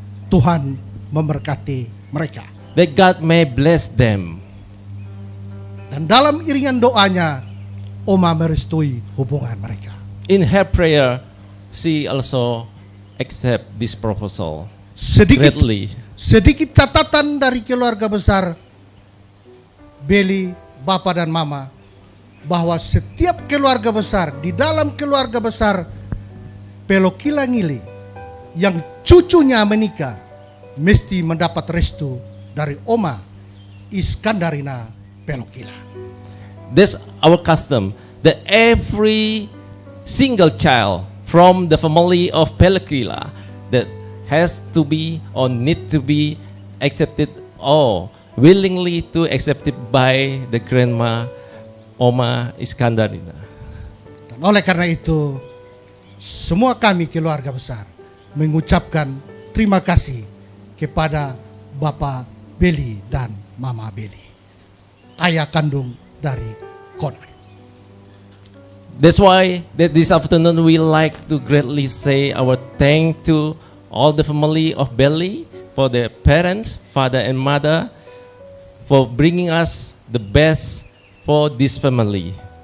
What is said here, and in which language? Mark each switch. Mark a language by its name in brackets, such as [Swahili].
[Indonesian] Tuhan memberkati mereka. [English] that God may bless them. [Indonesian] Dan dalam iringan doanya, oma merestui hubungan mereka. [English] In her prayer, she also accept this proposal [Indonesian] Sedikit [English] greatly. [Indonesian] sedikit catatan dari keluarga besar Beli, Bapak dan Mama, bahwa setiap keluarga besar di dalam keluarga besar Pelokila Ngili yang cucunya menikah mesti mendapat restu dari Oma Iskandarina Pelokila. [English] That's our custom, that every single child from the family of Pelakila that has to be or need to be accepted or willingly to accepted by the grandma Oma Iskandarina. [Indonesian] Dan oleh karena itu, semua kami keluarga besar mengucapkan terima kasih kepada Bapak Beli dan Mama Beli, ayah kandung dari Connor. [English] That's why that this afternoon we like to greatly say our thank to all the family of Belly for their parents, father and mother, for bringing us the best for this family.